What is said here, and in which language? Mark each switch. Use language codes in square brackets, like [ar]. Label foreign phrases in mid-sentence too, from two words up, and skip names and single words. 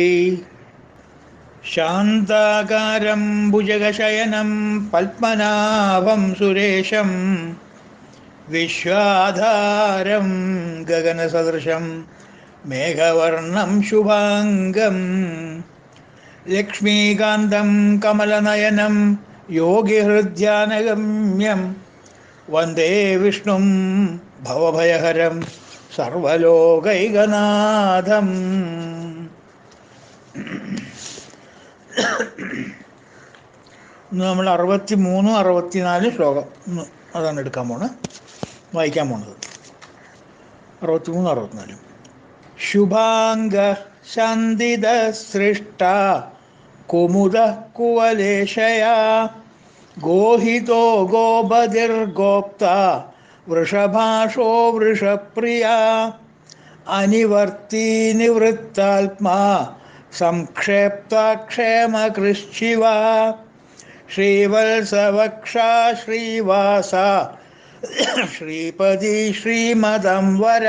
[sa] शान्ताकारं भुजगशयनं पद्मनाभं सुरेशं विश्वाधारं गगनसदृशं मेघवर्णं शुभाङ्गं लक्ष्मीकान्तं कमलनयनं योगिहृद्यानगम्यं वन्दे विष्णुं भवभयहरं सर्वलोकैकनाथम्। [ml] ഇന്ന് നമ്മൾ 63, 64 ശ്ലോകം അതാണ് എടുക്കാൻ പോണത്, വായിക്കാൻ പോണത്. 63, 64. [sa] ശുഭാംഗ ശാന്തിദ സൃഷ്ട കുമുദ കുവലേശയാ ഗോഹിതോ ഗോപതിർഗോപ്ത വൃഷഭാഷോ വൃഷപ്രിയ അനിവർത്തി നിവൃത്താത്മാ സംക്ഷേപ്തക്ഷേമകൃശ്ചിവ ശ്രീവത്സവക്ഷാ ശ്രീവാസ ശ്രീപതി ശ്രീമദംവര.